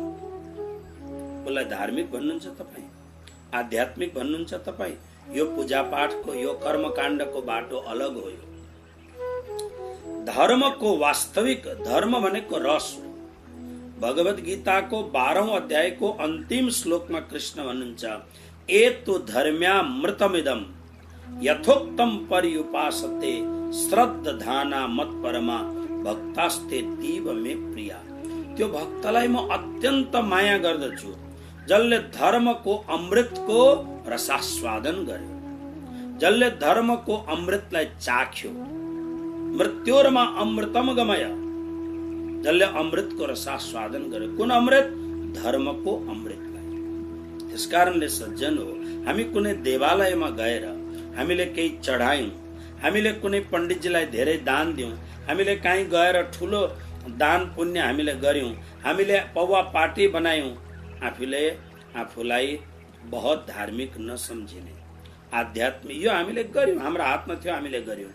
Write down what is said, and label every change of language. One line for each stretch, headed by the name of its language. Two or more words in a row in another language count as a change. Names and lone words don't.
Nepali: उसलाई धार्मिक भन्नुहुन्छ तपाईँ, आध्यात्मिक भन्नुहुन्छ तपाईँ। यो पूजा पाठको, यो कर्मकाण्डको बाटो अलग हो। यो धर्मको वास्तविक धर्म भनेको रस हो। भगवत गीताको 12औं अध्यायको अन्तिम श्लोकमा कृष्ण भन्नुहुन्छ
Sanskrit: एतो धर्म्यामृतमिदं यथोक्तम पर्युपासते श्रद्धाना मत्परमा भक्तास्ते तीव मे प्रिया।
Nepali: त्यो भक्तलाई म अत्यन्त माया गर्दछु जसले धर्मको अमृतको रसास्वादन गर्यो, जसले धर्मको अमृतलाई चाख्यो।
Sanskrit: मृत्योरमा अमृतम गमय,
Nepali: जसले अमृतको रसास्वादन गर्यो। कुन अमृत? धर्मको अमृतलाई। त्यसकारणले सज्जन हो, हामी कुनै देवालयमा गएर हामीले केही चढायौं, हामीले कुनै पण्डितजीलाई धेरै दान दियौं, हामीले कहीँ गएर ठुलो दान पुण्य हामीले गर्यौं, हामीले पौवा पार्टी बनायौं, आफूलाई बहुत धार्मिक नसम्झिने, आध्यात्मिक यो हामीले गर्यौं, हाम्रो हातमा थियो हामीले गर्यौं।